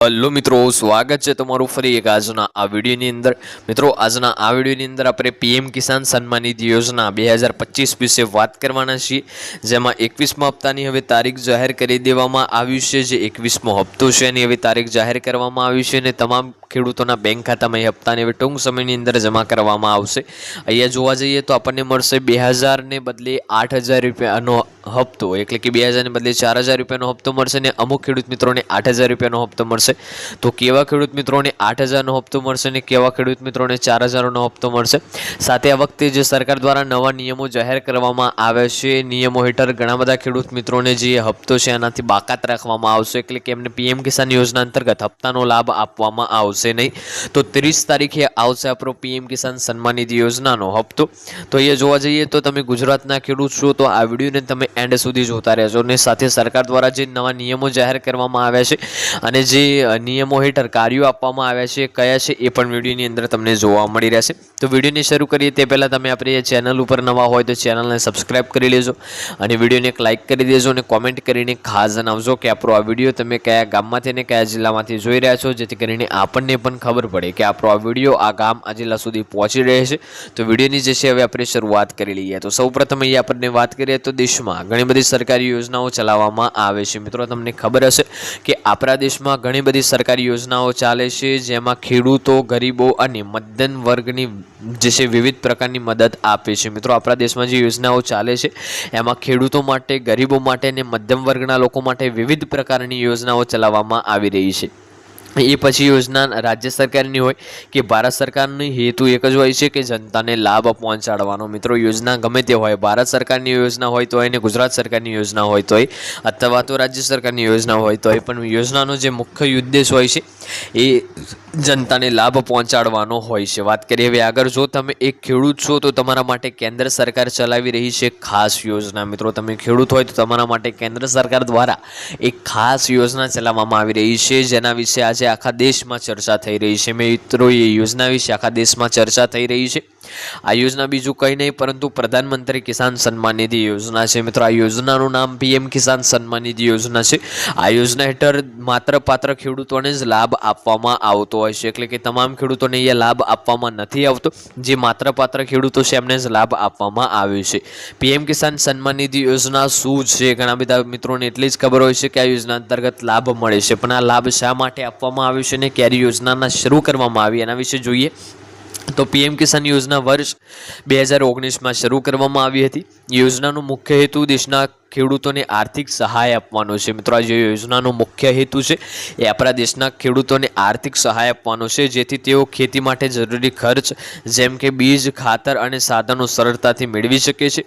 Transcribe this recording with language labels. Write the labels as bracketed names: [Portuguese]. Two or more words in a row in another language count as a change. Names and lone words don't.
[Gujarati] હેલો મિત્રો, સ્વાગત હૈ તમારું ફરી એક આજના આ વીડિયોની અંદર। મિત્રો, આજના આ વીડિયોની અંદર આપણે પીએમ કિસાન સન્માન નિધિ યોજના 2025 વિશે વાત કરવાના છીએ, જેમાં 21મા હપ્તાની હવે તારીખ જાહેર કરી દેવામાં આવી છે। જે 21મો હપ્તો છે એની હવે તારીખ જાહેર કરવામાં આવી છે અને તમામ ખેડૂતોના બેંક ખાતામાં એ હપ્તાને હવે ટૂંક સમયની અંદર જમા કરવામાં આવશે। અહીંયા જોવા જઈએ તો આપણને મળશે 2000 ને બદલે 8000 રૂપિયાનો હપ્તો, એટલે કે 2000 ને બદલે 4000 રૂપિયાનો હપ્તો મળશે ને અમુક ખેડૂત મિત્રોને 8000 રૂપિયાનો હપ્તો મળશે। તો કેવા ખેડૂત મિત્રોને 8000 નો હપ્તો મળશે ને કેવા ખેડૂત મિત્રોને 4000 નો હપ્તો મળશે। સાથે આ વખતે જે સરકાર દ્વારા નવા નિયમો જાહેર કરવામાં આવ્યા છે, નિયમો હેઠળ ઘણા બધા ખેડૂત મિત્રોને જે હપ્તો છે એનાથી બાકાત રાખવામાં આવશે, એટલે કે એમને પીએમ કિસાન યોજના અંતર્ગત હપ્તાનો લાભ આપવામાં આવશે નહીં। તો 30 તારીખે આવશે આપણો પીએમ કિસાન સન્માન નિધિ યોજનાનો હપ્તો। તો અહીંયા જોવા જઈએ તો તમે ગુજરાતના ખેડૂત છો તો આ વીડિયોને તમે એન્ડ સુધી જોતા રહેજો ને સાથે સરકાર દ્વારા જે નવા નિયમો જાહેર કરવામાં આવ્યા છે અને જે નિયમો હેઠળ કાર્યો આપવામાં આવ્યા છે કયા છે એ પણ વીડિયોની અંદર તમને જોવા મળી રહેશે। તો વીડિયોને શરૂ કરીએ તે પહેલા તમે આપણી ચેનલ ઉપર નવા હોય તો ચેનલને સબ્સ્ક્રાઇબ કરી લેજો અને વીડિયોને એક લાઇક કરી દેજો અને કૉમેન્ટ કરીને ખાસ જણાવજો કે આપણો આ વીડિયો તમે કયા ગામમાંથી અને કયા જિલ્લામાંથી જોઈ રહ્યા છો, જેથી કરીને આપણને પણ ખબર પડે કે આપણો આ વીડિયો આ ગામ આ જિલ્લા સુધી પહોંચી રહ્યો છે। તો વીડિયોની જે છે હવે આપણે શરૂઆત કરી લઈએ। તો સૌપ્રથમ અહીંયા આપણે વાત કરીએ તો દેશમાં ઘણી બધી સરકારી યોજનાઓ ચલાવવામાં આવે છે। મિત્રો, તમને ખબર હશે કે આપણા દેશમાં ઘણી બધી સરકારી યોજનાઓ ચાલે છે, જેમાં ખેડૂતો, ગરીબો અને મધ્યમ વર્ગની જે છે વિવિધ પ્રકારની મદદ આપે છે। મિત્રો, આપણા દેશમાં જે યોજનાઓ ચાલે છે એમાં ખેડૂતો માટે, ગરીબો માટે અને મધ્યમ વર્ગના લોકો માટે વિવિધ પ્રકારની યોજનાઓ ચલાવવામાં આવી રહી છે। એ પછી યોજના રાજ્ય સરકારની હોય કે ભારત સરકારનો હેતુ એક જ હોય છે કે જનતાને લાભ પહોંચાડવાનો। મિત્રો, યોજના ગમે તે હોય, ભારત સરકારની યોજના હોય તોય ને ગુજરાત સરકારની યોજના હોય તોય અથવા તો રાજ્ય સરકારની યોજના હોય તોય, પણ યોજનાનો જે મુખ્ય ઉદ્દેશ હોય છે એ જનતાને લાભ પહોંચાડવાનો હોય છે। વાત કરીએ હવે આગળ, જો તમે એક ખેડૂત છો તો તમારા માટે કેન્દ્ર સરકાર ચલાવી રહી છે ખાસ યોજના। મિત્રો, તમે ખેડૂત હોય તો તમારા માટે કેન્દ્ર સરકાર દ્વારા એક ખાસ યોજના ચલાવવામાં આવી રહી છે, જેના વિશે આજ આખા દેશ મેં ચર્ચા થઈ રહી હૈ। મિત્રો, યે યોજના વિશે આખા દેશ મેં ચર્ચા થઈ રહી હૈ। આ યોજના બીજું કંઈ નહીં પરંતુ પ્રધાનમંત્રી કિસાન સન્માન નિધિ યોજના હૈ। મિત્રો, આ યોજનાનું નામ પીએમ કિસાન સન્માન નિધિ યોજના હૈ। આ યોજના હેઠળ માત્ર પાત્ર ખેડૂતોને જ લાભ આપવામાં આવતો હોય છે, એટલે કે તમામ ખેડૂતોને એ લાભ આપવામાં નથી આવતો। જે માત્ર પાત્ર ખેડૂતો છે એમને જ લાભ આપવામાં આવે છે। પીએમ કિસાન સન્માન નિધિ યોજના શું છે? ઘણા બધા મિત્રોને એટલી જ ખબર હોય છે કે આ યોજના અંતર્ગત લાભ મળે છે, પણ આ લાભ શા માટે આપવામાં આવ્યો છે અને ક્યારે યોજનાના શરૂ કરવામાં આવી એના વિશે જોઈએ। તો પીએમ કિસાન યોજના વર્ષ 2019 મેં શરૂ કરવામાં આવી હતી। યોજનાનો મુખ્ય હેતુ દેશના ખેડૂતોને આર્થિક સહાય આપવાનો છે। મિત્રો, આ યોજનાનો મુખ્ય હેતુ છે એ આપણા દેશના ખેડૂતોને આર્થિક સહાય આપવાનો છે, જેથી તેઓ ખેતી માટે જરૂરી ખર્ચ જેમ કે બીજ, ખાતર અને સાધનો સરળતાથી મેળવી શકે છે।